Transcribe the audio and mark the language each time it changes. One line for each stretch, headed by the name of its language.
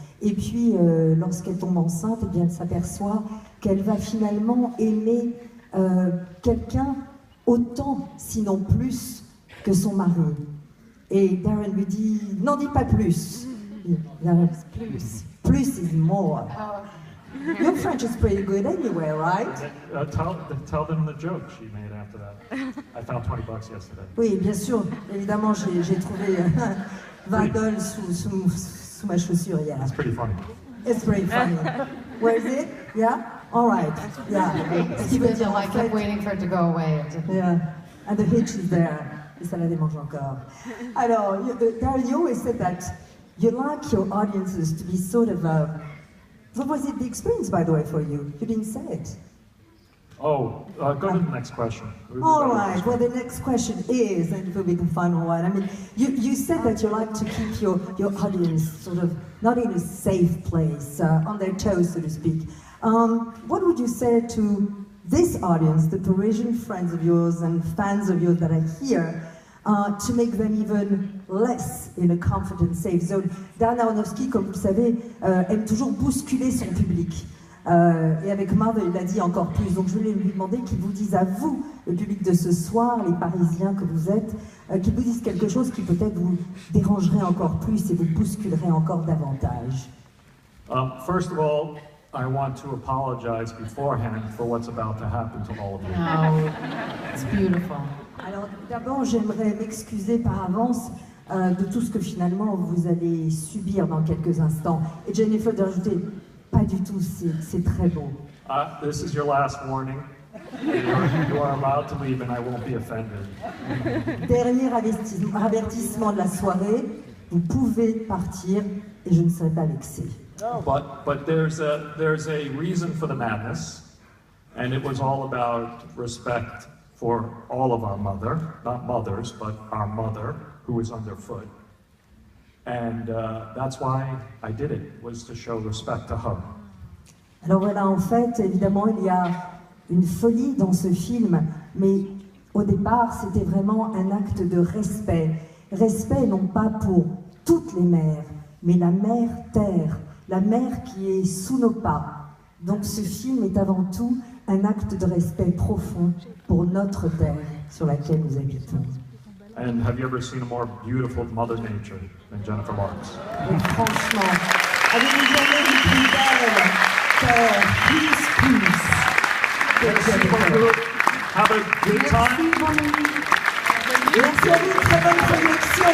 French: Et puis, lorsqu'elle tombe enceinte, eh bien, elle s'aperçoit qu'elle va finalement aimer quelqu'un autant, sinon plus, que son mari. Et Darren lui dit, n'en dis pas plus.
English: Darren, plus is more. Your French is pretty good anyway, right? Tell them the joke she made after that. I found $20 yesterday.
French: Oui, bien sûr. Évidemment, j'ai trouvé $20 sous ma chaussure hier.
English: It's pretty funny. It's pretty funny. Where is it? Yeah? All right. Yeah.
French: Ce qui veut dire,
English: I
French: en
English: kept
French: fait,
English: waiting for it to go away. yeah. And the hitch is there.
French: Et ça la démange encore.
English: Alors, Darren, you always said that you like your audiences to be sort of... what was it the experience, by the way, for you? You didn't say it. Oh, go to the next question. All right, well, the next question is, and it will be the final one. I mean, you said that you like to keep your audience sort of not in a safe place, on their toes, so to speak. What would you say to this audience, the Parisian friends of yours and fans of yours that are here, to make them even less in a comfort and safe zone?
French: Darren Aronofsky, comme vous le savez, aime toujours bousculer son public. Et avec Mother, il l'a dit encore plus. Donc je voulais lui demander qu'il vous dise à vous, le public de ce soir, les Parisiens que vous êtes, qu'il vous dise quelque chose qui peut-être vous dérangerait encore plus et vous bousculerait encore davantage.
English: First of all, I want to apologize beforehand for what's about to happen to all of you. No, it's beautiful.
French: Alors d'abord, j'aimerais m'excuser par avance de tout ce que finalement vous allez subir dans quelques instants. Et Jennifer d'ajouter, pas du tout, c'est très beau.
English: This is your last warning. You are allowed to leave and I won't be offended.
French: Dernier avertissement de la soirée, vous pouvez partir et je ne serai pas vexé.
English: But there's a reason for the madness, and it was all about respect for all of our mother, not mothers, but our mother, who is underfoot. And that's why I did it, was to show respect to her.
French: Alors voilà, en fait, évidemment, il y a une folie dans ce film, mais au départ, c'était vraiment un acte de respect. Respect non pas pour toutes les mères, mais la mère terre, la mère qui est sous nos pas. Donc ce film est avant tout un acte de respect profond pour notre terre sur laquelle nous habitons.
English: And have you ever seen a more beautiful Mother Nature than Jennifer Lawrence?
French: Et franchement, avez-vous jamais vu plus belle terre, plus.
English: Have a good time.
French: Merci à vous, très bonne projection.